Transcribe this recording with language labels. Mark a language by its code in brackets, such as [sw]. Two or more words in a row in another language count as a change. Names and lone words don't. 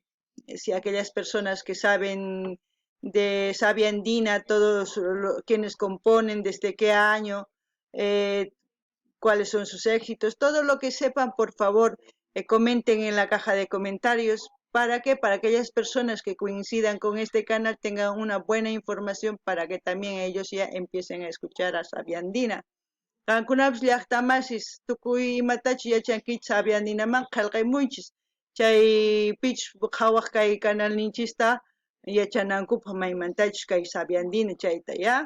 [es] Si aquellas personas que saben de Sabia Andina, todos quienes componen, desde qué año, cuáles son sus éxitos, todo lo que sepan, por favor, comenten en la caja de comentarios. ¿Para qué? Para que aquellas personas que coincidan con este canal tengan una buena información para que también ellos ya empiecen a escuchar a Sabia Andina. [qu] Qankunapas llaqtamasis tukuy imatachu yachankichis Sabia Andinaman qillqaymunchis. Chay pichus qhawaq kay canal ninchista yachanankupaq maymantachus kay Sabia Andina chayta, ya.